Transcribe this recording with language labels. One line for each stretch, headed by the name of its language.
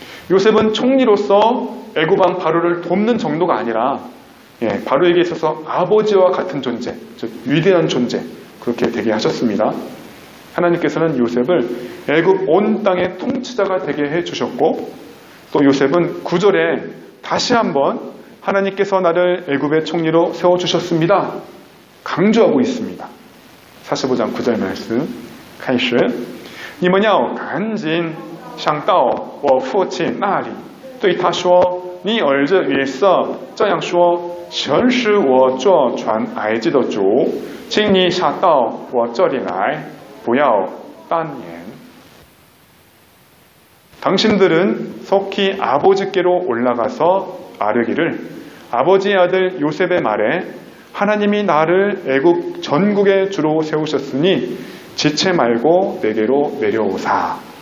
Korean: 요셉은 총리로서 애굽 왕 바로를 돕는 정도가 아니라 바로에게 있어서 아버지와 같은 존재, 즉 위대한 존재, 그렇게 되게 하셨습니다. 하나님께서는 요셉을 애굽 온 땅의 통치자가 되게 해주셨고 또 요셉은 9절에 다시 한번 하나님께서 나를 애굽의 총리로 세워주셨습니다. 강조하고 있습니다. 45장 9절 말씀.
Chinese: 开始你们要赶紧上到我父亲那里对他说你儿子约瑟这样说神使我做全埃及的主请你下到我这里来不要单言.
Korean: 당신들은 속히 아버지께로 올라가서 아뢰기를 아버지의 아들 요셉의 말에 하나님이 나를 애굽 전국의 주로 세우셨으니 지체 말고 내게로 내려오사.